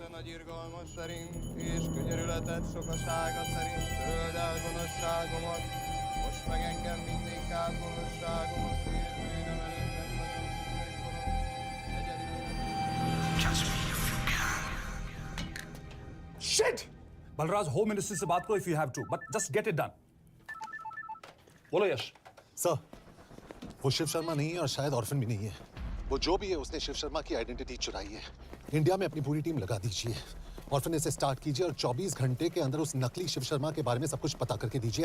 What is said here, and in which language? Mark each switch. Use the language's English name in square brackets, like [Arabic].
[Hungarian] Nagy irgalmas szerint, és könyörületed sokasága szerint töröld el gonoszságomat, most meg engem mindinkább gonoszságomat, és bűnöm előtted nagyon [English] Shit! [Hindi] Balraj, home minister से बात करो [English] if you have to, but just get it done. [Hindi] बोलो यश। Sir, वो शिव शर्मा नहीं है और शायद orphan भी नहीं है। वो जो भी है उसने शिव शर्मा की आइडेंटिटी चुराई है। इंडिया में अपनी पूरी टीम लगा दीजिए। ऑर्फन से स्टार्ट कीजिए और 24 घंटे के अंदर उस नकली शिव शर्मा के बारे में सब कुछ पता करके दीजिए।